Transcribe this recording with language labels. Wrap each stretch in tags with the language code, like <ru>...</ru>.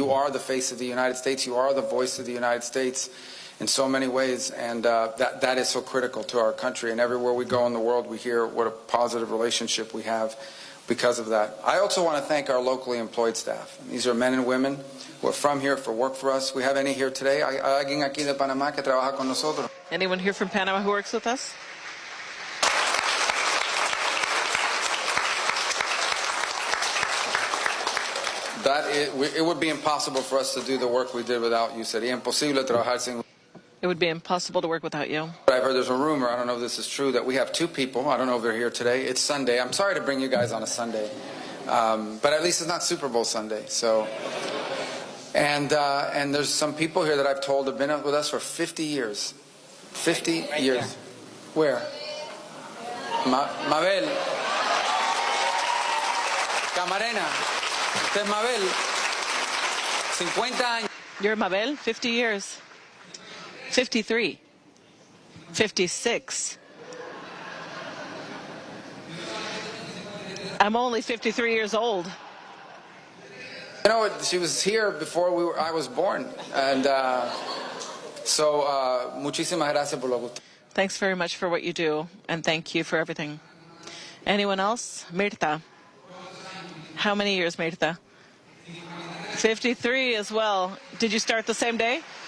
<en>You are the face of the United States. You are the voice of the United States in so many ways, and that is so critical to our country. And everywhere we go in the world, we hear what a positive relationship we have because of that. I also want to thank our locally employed staff. These are men and women who are from here for work for us. We have any here today?</en> <es>¿Alguien aquí de Panamá que trabaja con nosotros?</es> <en>Anyone here from Panama who works with us? It would be impossible for us to do the work we did without you.</en> <es>Sería imposible trabajar sin.</es> <en>It would be impossible to work without you. I've heard there's a rumor, I don't know if this is true, that we have 2 people. I don't know if they're here today. It's Sunday. I'm sorry to bring you guys on a Sunday. But at least it's not Super Bowl Sunday. So, and there's some people here that I've told have been with us for 50 years. 50 years. Where? Mabel.</en> <es>Camarena. Usted es Mabel. 50 años.</es> <en>You're Mabel? 50 years. 53. 56. I'm only 53 years old. You know, she was here before I was born. And so,</en> <es>muchísimas gracias por lo que usted.</es> <en>Thanks very much for what you do, and thank you for everything. Anyone else? Mirta. How many years, Mirta? 53 as well. Did you start the same day?</en>